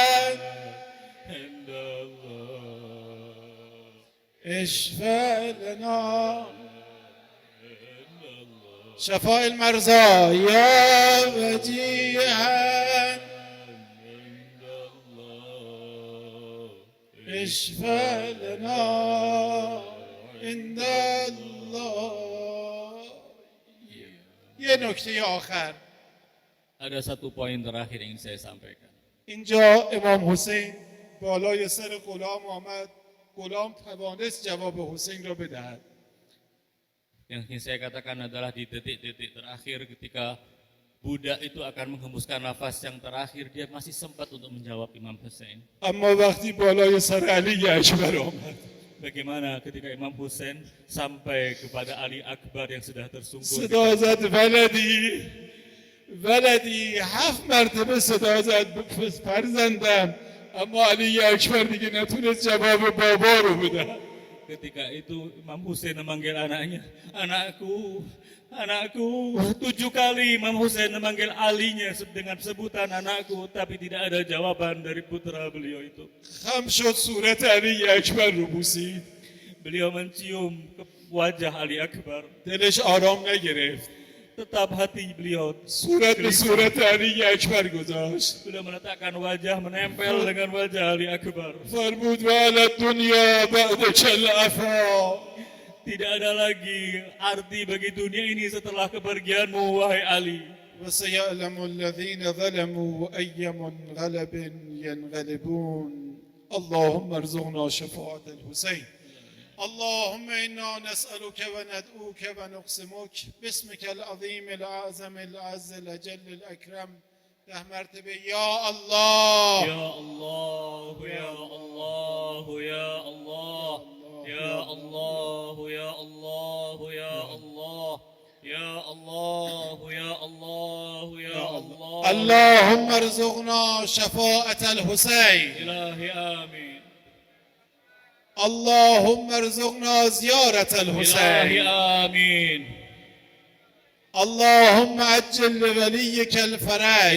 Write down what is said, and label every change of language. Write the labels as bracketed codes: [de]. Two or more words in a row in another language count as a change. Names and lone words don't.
[ar] اشفع لنا شفاء المرضى يا وجيها اشفع لنا عند الله. [fa] یه نکته آخر، [id] Ada satu poin terakhir yang ingin saya sampaikan. [fa] اینجا امام حسین بالای سر غلام آمد، غلام توانست جواب حسین را بدهد. [id] Yang ingin saya katakan adalah di detik-detik terakhir ketika budak itu akan menghembuskan nafas yang terakhir, dia masih sempat untuk menjawab Imam Husain. [fa] اما وقتی بالای سر علی اکبر آمد، [id] Bagaimana ketika Imam Husain sampai kepada Ali Akbar yang sudah tersungkur. [fa] صدا زد [ar] ولدی ولدی، [fa] 7 مرتبه صدا زد فرزندم، اما علی اکبر دیگه نتونست جواب بابا رو بده. [id] Ketika itu Imam Husain memanggil anaknya, anakku, anakku. 7 kali Imam Husain memanggil alinya dengan sebutan anakku, tapi tidak ada jawaban dari putra beliau itu. [fa] خم شد صورت علی اکبر رو بوسید، [id] Beliau mencium ke wajah Ali Akbar, [fa] دلش آرام نگرفت، [id] tetap hati beliau [fa] صورت به صورت علی اکبر گذاشت. [id] beliau meletakkan wajah menempel dengan wajah Ali Akbar. [fa] فرمود [ar] وعلى الدنيا بعدك العفا. [id] Tidak ada lagi arti bagi dunia ini setelah kepergianmu, wahai Ali. [ar] وسيعلم الذين ظلموا أي منقلب ينقلبون. اللهم ارزقنا شفاعة الحسين. اللهم إنا نسألك وندعوك ونقسمك باسمك العظيم الأعظم الأعز الأجل الأكرم 10 مرتبه يا الله يا الله، يا الله، يا الله، يا الله، يا الله، يا الله، يا الله، يا الله، يا الله. اللهم ارزقنا شفاعة الحسين. إلهي آمين. اللهم ارزقنا زيارة Ilahi الحسين. amin. اللهم عجل لوليك الفرج.